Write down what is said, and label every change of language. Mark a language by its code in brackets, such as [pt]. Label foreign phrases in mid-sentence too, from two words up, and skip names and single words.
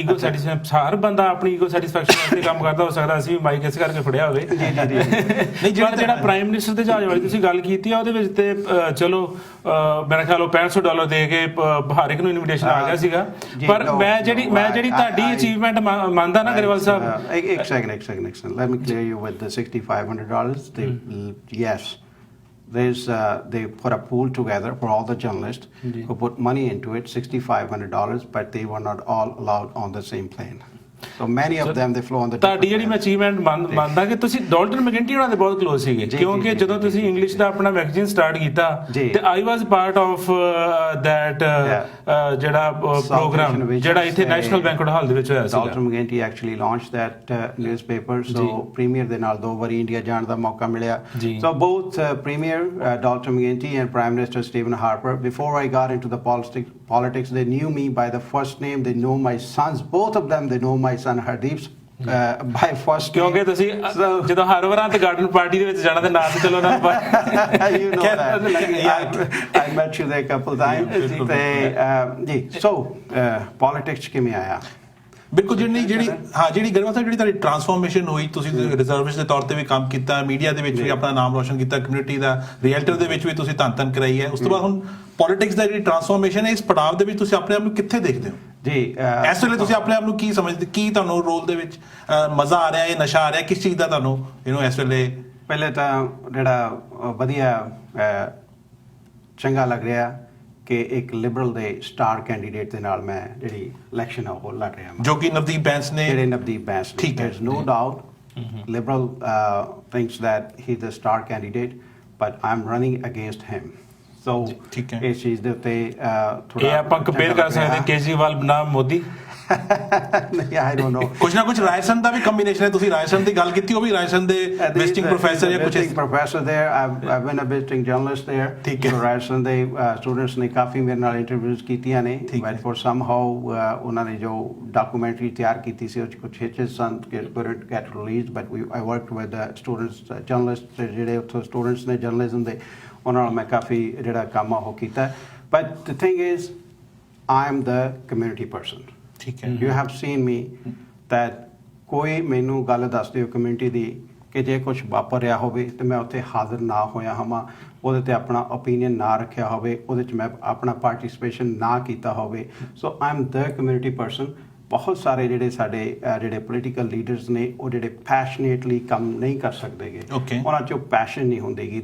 [en] ego satisfaction, [pa] ਹਰ ਬੰਦਾ ਆਪਣੀ [en] ego satisfaction [pa] ਵਾਸਤੇ ਕੰਮ ਕਰਦਾ, ਹੋ ਸਕਦਾ ਅਸੀਂ ਵੀ ਮਾਈਕ ਇਸ ਕਰਕੇ ਫੜਿਆ ਹੋਵੇ। ਨਹੀਂ, ਜਿਹੜਾ [en] prime minister [pa] ਦੇ ਜਹਾਜ਼ ਵਾਲੀ ਤੁਸੀਂ ਗੱਲ ਕੀਤੀ ਆ, ਉਹਦੇ ਵਿੱਚ ਤੇ ਚਲੋ ਮੇਰਾ ਖਿਆਲ ਉਹ $65 ਦੇ ਕੇ ਹਰ ਇੱਕ ਨੂੰ ਇਨਵੀਟੇਸ਼ਨ ਆ ਗਿਆ ਸੀਗਾ। ਪਰ ਮੈਂ ਜਿਹੜੀ ਤੁਹਾਡੀ ਅਚੀਵਮੈਂਟ ਮੰਨਦਾ ਨਾ ਗਰੇਵਾਲ ਸਾਹਿਬ, ਇੱਕ ਸੈਕਿੰਡ [en] let me clear you with the $6,500. Yes, they put a pool together for all the journalists who put money into it, $6,500, but they were not all allowed on the same plane. So many of them they flew on the [pa] ਤੁਹਾਡੀ ਜਿਹੜੀ ਮੈਂ ਅਚੀਵਮੈਂਟ ਮੰਨਦਾ ਕਿ ਤੁਸੀਂ ਡਾਲਟਨ ਮੈਕੈਂਟੀ ਉਹਨਾਂ ਦੇ ਬਹੁਤ ਕਲੋਜ਼ ਸੀਗੇ, ਕਿਉਂਕਿ ਜਦੋਂ ਤੁਸੀਂ ਇੰਗਲਿਸ਼ ਦਾ ਆਪਣਾ ਮੈਗਜ਼ੀਨ ਸਟਾਰਟ ਕੀਤਾ ਤੇ [en] I was part of that [pa] ਜਿਹੜਾ ਪ੍ਰੋਗਰਾਮ ਜਿਹੜਾ ਇੱਥੇ ਨੈਸ਼ਨਲ ਬੈਂਕੁਏਟ ਹਾਲ ਦੇ ਵਿੱਚ ਹੋਇਆ ਸੀ। ਡਾਲਟਨ ਮੈਕੈਂਟੀ [en] actually launch that newspaper, [pa] ਸੋ ਪ੍ਰੀਮੀਅਰ ਦੇ ਨਾਲ 2 ਵਾਰੀ ਇੰਡੀਆ ਜਾਣ ਦਾ ਮੌਕਾ ਮਿਲਿਆ। [en] So both Premier Dalton McGuinty and Prime Minister Steven Harper, before I got into the politics, they knew me by the first name, they know my sons, both of them, they know my son Hardeep's by first name. [pa] ਕਿਉਂਕਿ ਤੁਸੀਂ ਜਦੋਂ ਹਰ ਵਾਰਾਂ ਤੇ [en] garden party [pa] ਦੇ ਵਿੱਚ ਜਾਣਾ ਤੇ ਨਾਲ ਚਲੋ ਨਾ [en] you know that I met you there a couple times [pa] ਤੇ ਜੀ। ਸੋ ਪੋਲਿਟਿਕਸ ਕਿਵੇਂ ਆਇਆ? ਬਿਲਕੁਲ ਜਿਹੜੀ ਗਰੇਵਾਲ ਸਾਹਿਬ, ਜਿਹੜੀ ਤੁਹਾਡੀ ਟਰਾਂਸਫਾਰਮੇਸ਼ਨ ਹੋਈ, ਤੁਸੀਂ ਰਿਜ਼ਰਵਿਸਟ ਦੇ ਤੌਰ ਤੇ ਵੀ ਕੰਮ ਕੀਤਾ, ਮੀਡੀਆ ਦੇ ਵਿੱਚ ਵੀ ਆਪਣਾ ਨਾਮ ਰੋਸ਼ਨ ਕੀਤਾ, ਕਮਿਊਨਿਟੀ ਦਾ ਰੀਅਲਟਰ ਦੇ ਵਿੱਚ ਵੀ ਤੁਸੀਂ ਧੰਨ ਕਰਾਈ ਹੈ, ਉਸ ਤੋਂ ਬਾਅਦ ਹੁਣ ਪੋਲਿਟਿਕਸ ਦਾ ਜਿਹੜੀ ਟਰਾਂਸਫਾਰਮੇਸ਼ਨ ਹੈ, ਇਸ ਪੜਾਅ ਦੇ ਵਿੱਚ ਤੁਸੀਂ ਆਪਣੇ ਆਪ ਨੂੰ ਕਿੱਥੇ ਦੇਖਦੇ ਹੋ ਜੀ? ਇਸ ਵੇਲੇ ਤੁਸੀਂ ਆਪਣੇ ਆਪ ਨੂੰ ਕੀ ਸਮਝਦੇ, ਕੀ ਤੁਹਾਨੂੰ ਰੋਲ ਦੇ ਵਿੱਚ ਮਜ਼ਾ ਆ ਰਿਹਾ ਹੈ, ਨਸ਼ਾ ਆ ਰਿਹਾ, ਕਿਸ ਚੀਜ਼ ਦਾ ਤੁਹਾਨੂੰ ਇਸ ਵੇਲੇ? ਪਹਿਲੇ ਤਾਂ ਜਿਹੜਾ ਵਧੀਆ ਚੰਗਾ ਲੱਗ ਰਿਹਾ ਕਿ ਇੱਕ ਲਿਬਰਲ ਦੇ ਸਟਾਰ ਕੈਂਡੀਡੇਟ ਦੇ ਨਾਲ ਮੈਂ ਜਿਹੜੀ ਇਲੈਕਸ਼ਨ ਆ ਉਹ ਲੜ ਰਿਹਾ, ਜੋ ਕਿ ਨਵਦੀਪ ਬੈਂਸ ਨੇ। ਠੀਕ ਹੈ, [en] no doubt liberal thinks that he's the star candidate, but I'm running against him. [pa] So ਇਸ ਚੀਜ਼ ਦੇ ਉੱਤੇ ਥੋੜਾ ਆਪਾਂ ਕੰਪੇਅਰ ਕਰ ਸਕਦੇ ਕੇਜਰੀਵਾਲ ਬਨਾਮ ਮੋਦੀ। ਨਹੀਂ, [en] I don't know. [pa] ਕੁਝ ਨਾ ਕੁਝ ਰਾਇਸਨ ਦਾ ਵੀ ਕੰਬੀਨੇਸ਼ਨ ਹੈ। ਤੁਸੀਂ ਰਾਇਸਨ ਦੀ ਗੱਲ ਕੀਤੀ, ਉਹ ਵੀ ਰਾਇਸਨ ਦੇ ਵਿਜ਼ਿਟਿੰਗ ਪ੍ਰੋਫੈਸਰ ਜਾਂ ਕੁਝ [en] ਪ੍ਰੋਫੈਸਰ there. I've been a visiting journalist there. [pa] ਠੀਕ ਹੈ। ਰਾਇਸਨ ਦੇ ਸਟੂਡੈਂਟਸ ਨੇ ਕਾਫੀ ਮੇਰੇ ਨਾਲ ਇੰਟਰਵਿਊਜ਼ ਕੀਤੀਆਂ ਨੇ, [en] but for somehow [pa] ਉਹਨਾਂ ਨੇ ਜੋ ਡਾਕੂਮੈਂਟਰੀ ਤਿਆਰ ਕੀਤੀ ਸੀ ਉਹ 'ਚ ਕੁਝ ਹਿਚਸ ਸਨ, [en] couldn't get released, but I worked with the students, journalists [pa] ਜਿਹੜੇ ਉੱਥੋਂ ਸਟੂਡੈਂਟਸ ਨੇ ਜਰਨਲਿਜ਼ਮ ਦੇ, ਉਹਨਾਂ ਨਾਲ ਮੈਂ ਕਾਫੀ ਜਿਹੜਾ ਕੰਮ ਆ ਉਹ ਕੀਤਾ। [en] But the thing is, I'm the community person. You have seen me that [pa] ਕੋਈ ਮੈਨੂੰ ਗੱਲ ਦੱਸ ਦਿਓ ਕਮਿਊਨਿਟੀ ਦੀ ਕਿ ਜੇ ਕੁਝ ਵਾਪਰ ਰਿਹਾ ਹੋਵੇ ਤੇ ਮੈਂ ਉੱਥੇ ਹਾਜ਼ਰ ਨਾ ਹੋਇਆ ਹੋਵਾਂ, ਉਹਦੇ ਤੇ ਆਪਣਾ ਓਪੀਨੀਅਨ ਨਾ ਰੱਖਿਆ ਹੋਵੇ, ਉਹਦੇ 'ਚ ਮੈਂ ਆਪਣਾ ਪਾਰਟਿਸਿਪੇਸ਼ਨ ਨਾ ਕੀਤਾ ਹੋਵੇ। [en] So I am the community person. [pa] ਬਹੁਤ ਸਾਰੇ ਜਿਹੜੇ ਸਾਡੇ ਜਿਹੜੇ [en] political leaders [pa] ਨੇ ਉਹ ਜਿਹੜੇ ਪੈਸ਼ਨੇਟਲੀ ਕੰਮ ਨਹੀਂ ਕਰ ਸਕਦੇਗੇ, ਉਹਨਾਂ 'ਚ ਪੈਸ਼ਨ ਨਹੀਂ ਹੁੰਦੀਗੀ।